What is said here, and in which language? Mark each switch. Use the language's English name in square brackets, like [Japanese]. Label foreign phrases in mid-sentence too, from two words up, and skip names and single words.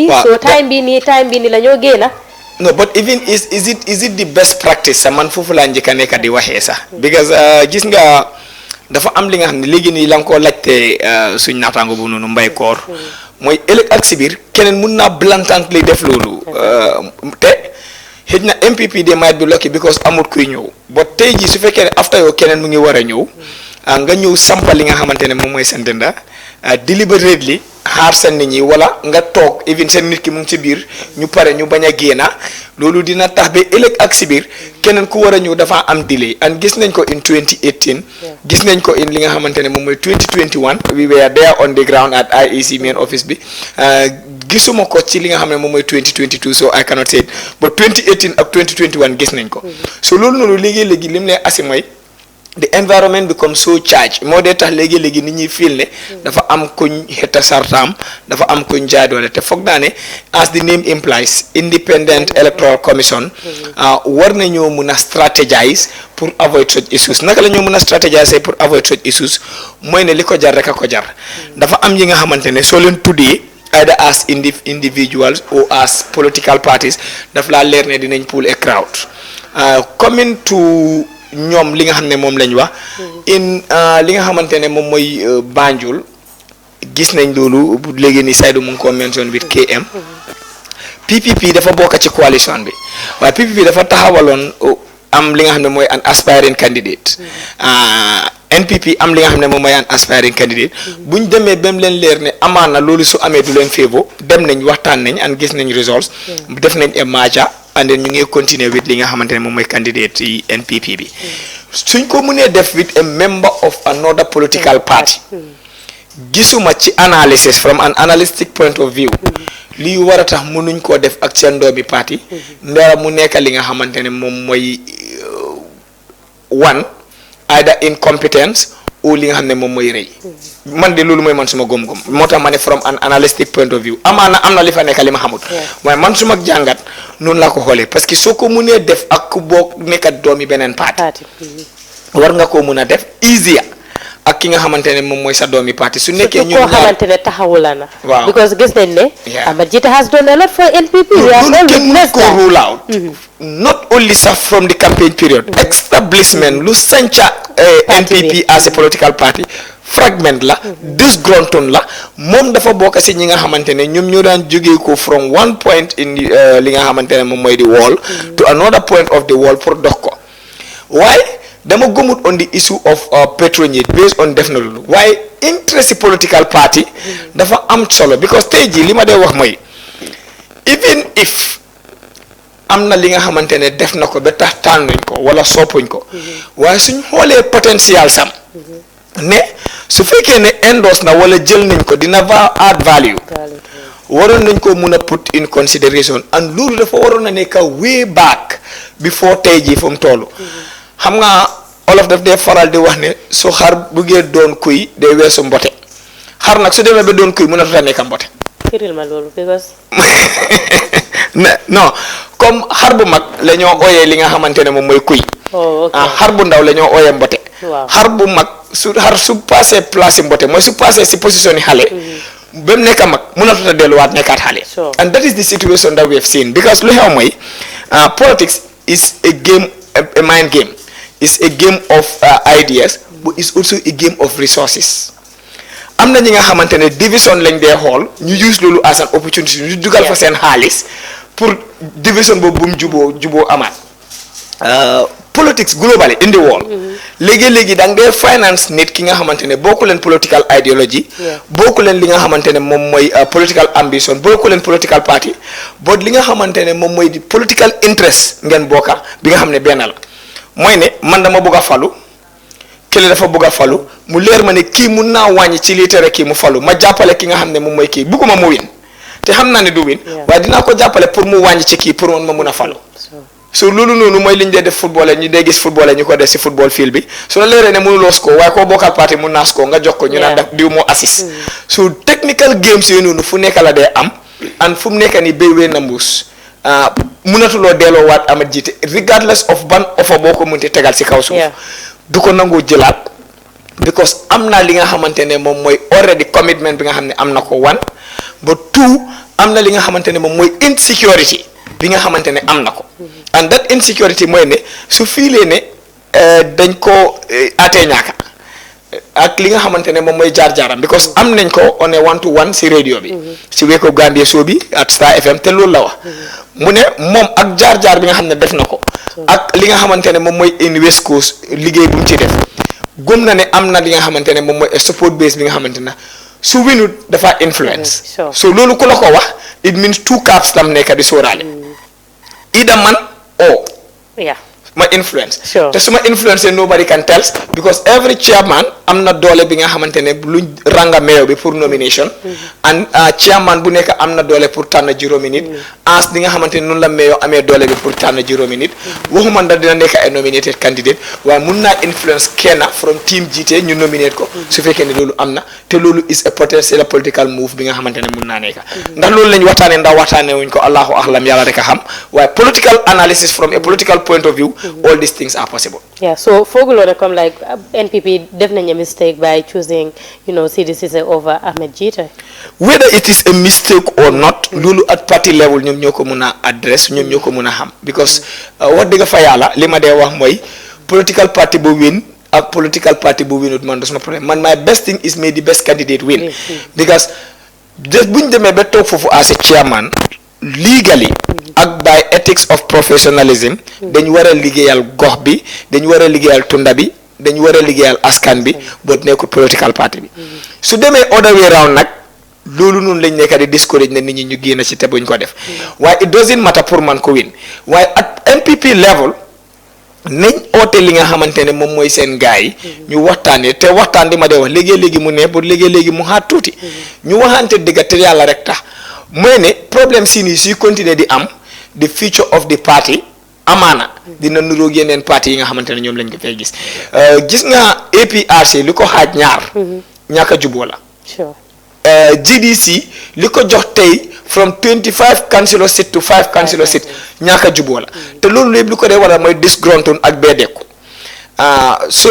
[Wolof] so time bi nii la ñoo génna. [English] no but even is it the best practice [Wolof] sa man foofu laa njëkk a nekk di waxee sax because gis nga dafa am li nga xam ne léegi nii la nga koo laajte suñ naataango bu noonu mbay koor mooy ëllëg ak si biir keneen mun naa blatantly def loolu te xëj na MPP [English] they might be lucky because [Wolof] amut kuy ñëw but tey jii su fekkee ne after yow keneen mu ngi war a ñëw nga ñëw sampa li nga xamante ne moom mooy sentenda deliberately xaar seen nit ñi wala nga toog even seen nit ki mu ngi ci biir ñu pare ñu bañ a génna loolu dina tax ba ëllëg ak si biir keneen ku war a ñëw dafa am [English] delay and [Wolof] gis nañ ko in 2018 gis nañ ko in li nga xamante ne moom mooy 2021 [English] we were there on the ground at IEC main office [Wolof] bi gisuma ko ci li nga xam ne moom mooy 2022 [English] so I cannot say it but [Wolof] 2018 ak 2021 gis nañ ko so loolu noonu léegi-léegi lim lay asi mooy [English] the environment becomes so charged [Wolof] moo dee tax léegi-léegi nit ñi feel ne dafa am kuñ xetta sartaam dafa am kuñ jaay doole te foog naa [English] ne as the name implies independent electoral commission [Wolof] war nañoo mun a [English] strategize pour avoid such issues [Wolof] naka la ñoo mun a strategize pour [English] avoid such issues [Wolof] mooy ne li ko jar rek a ko jar dafa am yi nga xamante ne soo leen tuddee [English] either as individuals or as political parties [Wolof] daf laa leer ne dinañ [English] pull a crowd coming to [Wolof] ñoom li nga xam ne moom lañ wax in li nga xamante ne moom mooy Banjul gis nañ loolu léegi ni Saïdou mu ngi ko [English] mention with KM [Wolof] PPP dafa bokk ci coalition bi waaye PPP dafa taxawaloon am li nga xam ne mooy [English] an aspiring candidate [Wolof] NPP am li nga xam ne moom mooy an [English] aspiring candidate [Wolof] buñ demee ba mu leen leer ne amaana loolu su amee du leen favor dem nañ waxtaan nañ and gis nañ results def nañ [English] a merger and then [Wolof] ñu ngi continuer with li nga xamante ne moom mooy candidate yi NPP bi suñ ko mënee def [English] with a member of another political party [Wolof] gisuma ci [English] analysis from an analytic point of view [Wolof] lii war a tax mënuñ koo def ak seen doomi parti ndara mu nekk li nga xamante ne moom mooy [English] one either incompetence [Wolof] ou li nga xam ne moom mooy rëy man de loolu mooy man suma gom-gom moo tax ma ne [English] from an analytic point of view [Wolof] amaana am na li fa nekk li ma xamut waaye man suma jàngat noonu laa ko xoolee [French] parce que [Wolof] soo ko mënee def ak ku boo nekkat doomi beneen parti war nga koo mun a def easier ak ki nga xamante ne moom mooy sa doomi parti su nekkee ñoom koo xamante ne taxawula na waaw [English] because [Wolof] gis nañ ne [English] Ahmed Jita has done a lot for NPP [Wolof] kenn mënu ko [English] rule out not only [Wolof] sax [English] from the campaign period establishment [Wolof] lu sanca NPP [English] as a political party fragment [Wolof] la disgruntled la moom dafa bokk si ñi nga xamante ne ñoom ñoo daan jógee ko [English] from one point in [Wolof] li nga xamante ne moom mooy [English] the wall to another point of the wall pour [Wolof] dox ko waaye dama gëmut [English] on the issue of patronage based on [Wolof] def na loolu waaye [English] interest political party [Wolof] dafa am solo because tey jii li ma dee wax mooy [English] even if [Wolof] am na li nga xamante ne def na ko ba tax tànnuñ ko wala soppuñ ko waaye suñ xoolee potentiel sam ne su fekkee ne endorse na wala jël nañ ko dina [English] add value [Wolof] waroon nañ ko mun a [English] put in consideration and [Wolof] loolu dafa waroon na nekk [English] way back before [Wolof] tey jii fu mu toll xam nga olof daf dee faral di wax ne su xar buggee doon kuy day weesu mbote xar nag su demee ba doon kuy mën a tuta nekk mbote firil ma loolu because [French] non comme [Wolof] xar bu mag la ñoo ooyee li nga xamante ne moom mooy kuy xar bu ndaw la ñoo ooyee mbote xar bu mag su [French] passé place [Wolof] mbote mooy su passé si position yi xale ba mu nekk mag mën a tuta delluwaat nekkaat xale [English] and that is the situation that we have seen [Wolof] because lu xew mooy [English] politics is a game a mind game is a game of ideas but it's also a game of resources [Wolof] am na ñi nga xamante ne division lañ dee xool ñu use loolu [English] as an opportunity [Wolof] ñu dugal fa seen xaalis pour division boobu bu mu juboo amaat [English] politics globally in the world [Wolof] léegi-léegi da nga dee finance nit ki nga xamante ne bokku leen [English] political ideology [Wolof] bokku leen li nga xamante ne moom mooy [English] political ambition [Wolof] bokku leen [English] political party but [Wolof] li nga xamante ne moom mooy di [English] political interest [Wolof] ngeen bokka bi nga xam ne benn la mooy ne man dama bëgg a falu kële dafa bëgg a falu mu leer ma ne kii mun naa wàññi ci lii tere kii mu falu ma jàppale ki nga xam ne moom mooy kii bugguma mu win te xam naa ne du win waaye dinaa ko jàppale pour mu wàññi ci kii pour man ma mun a falu so loolu noonu mooy li ñu dee def football ñu dee gis football ñu ko def si [English] football field [Wolof] bi su la leeree ne mënuloo score waaye koo bokkal parti mun naa score nga jox ko ñu naan def diw moo assist [English] so technical games [Wolof] yooyu noonu fu nekk la dee am and fu mu nekk nii béy wee na mbuus mënatuloo delloo waat Ahmed Jita [English] regardless of [Wolof] ban offer boo ko mënti tegal si kaw suuf du ko nangoo jëlaat because am na li nga xamante ne moom mooy [English] already commitment [Wolof] bi nga xam ne am na ko one ba two am na li nga xamante ne moom mooy insecurity bi nga xamante ne am na ko [English] and that insecurity [Wolof] mooy ne su fiilee ne dañ ko atee ñaaka ak li nga xamante ne moom mooy jaar-jaaram because am nañ ko [English] on a one to one [Wolof] si radio bi si Wake Up Gambia show bi at Star FM te loolu la wax mu ne moom ak jaar-jaar bi nga xam ne def na ko ak li nga xamante ne moom mooy in West Coast liggéey bu mu ci def gëm na ne am na li nga xamante ne moom mooy [English] support base [Wolof] bi nga xamante ne su winut dafa influence. [English] Sure. [Wolof] so loolu ku la ko wax [English] it means two camps [Wolof] lam nekk di sóoraale. [English] either man or yeah. [Wolof] ma influence. [English] Sure. [Wolof] te suma influence [English] nobody can tell because every chairman [Wolof] am na doole bi nga xamante ne luñ ranga mayor bi [French] pour nomination. [Wolof] and chairman bu nekk am na doole pour tànn juróomi nit. as di nga xamante ne noonu la mayor amee doole bi pour tànn juróomi nit. waxuma ndax dina nekk ay [English] nominated candidate [Wolof] waaye mun naa influence kenn [English] from team [Wolof] jiite ñu nominate ko. su fekkee ne loolu am na te loolu [English] is a potential political move [Wolof] bi nga xamante ne mun naa nekk. ndax loolu lañ waxtaanee ndax waxtaanee wuñ ko [Arabic] الله أعلم [Wolof] yàlla rek a xam waaye [English] political analysis from a political point of view. all these things are possible. Yeah, so Fogulone come like NPP definitely a mistake by choosing, CDC over Ahmed Jita. Whether it is a mistake or not, [Wolof] lulu [English] at party level [Wolof] ñom ñoko mëna address ñom ñoko mëna xam [English] because what [Wolof] dëgg fa yalla lima dé wax moy [English] political party [Wolof] bu win ak [English] political party [Wolof] bu winut man dosuma problème man [English] my best thing is may the best candidate win because just [Wolof] buñ démé ba tok fofu [English] as a chairman legally [Wolof] ak [English] by ethics of professionalism [Wolof] dañ wara liggéeyal gox bi dañ wara liggéeyal tunda bi dañ wara liggéeyal askan bi bot nekku [English] political party [Wolof] bi su démé [English] other way round [Wolof] nak lolu non lañ nekk di discourage na nit ñi ñu génn ci té buñ ko def [English] why it doesn't matter [Wolof] pour man ko win [English] why at NPP level [Wolof] nañ oté li nga xamantene mom moy sen gaay ñu waxtané té waxtaan di ma dé wax légui mu né bu légui mu xaat tuuti ñu waxante dëgg té yalla rek tax moy né problème sini si continuer di am [English] the future of the party [Wolof] amana dina nuro yenen parti yi nga xamantene ñom lañ ko fay gis gis nga APRC liko xaj ñaar ñaka jubo la [English] sure [Wolof] GDC liko jox tay [English] from 25 councillor seat to 5 councillor seat [Wolof] ñaka jubo la te lolu lepp liko dé wara moy disgruntled ak bédéku so